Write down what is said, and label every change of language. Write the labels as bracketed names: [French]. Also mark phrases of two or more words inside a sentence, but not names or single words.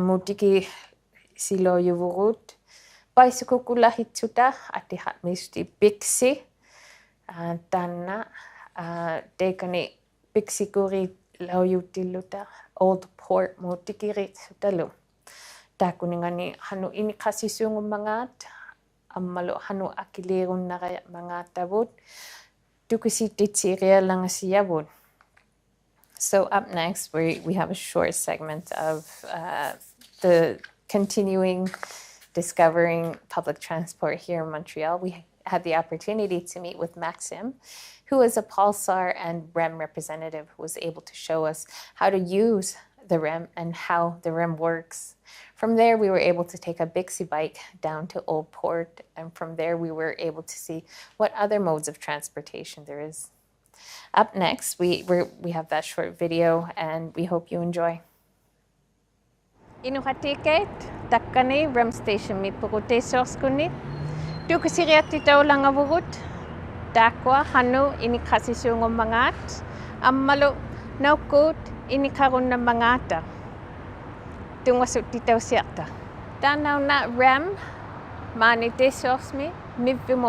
[Inuktitut] mutiki siloyuvurut paisukukulahitsuta atihatmisti piksi tanna teikkani piksikuri lauyutilluta Old Port mutikiritsutalu taakkuningani hanu inikasisuungummangaat ammalu hanu akilirunnaqayammangaatavut tusisittiyiqallangasiyavut. [English] So up next we have a short segment of the continuing discovering public transport here in Montreal. We had the opportunity to meet with Maxim, who is a Pulsar and REM representative who was able to show us how to use the REM and how the REM works. From there, we were able to take a Bixi bike down to Old Port, and from there we were able to see what other modes of transportation there is. Up next, we have that short video, and we hope you enjoy. [Inuktitut] Inuhatiket takkani REM station mi purutesorskunni tukisiriattitaulangavurut takkua hanu inikasisuungummangaat ammalu naukkut inikarunnammangata tungasutitausiarta taanauna REM maanitesorsmi mivvimo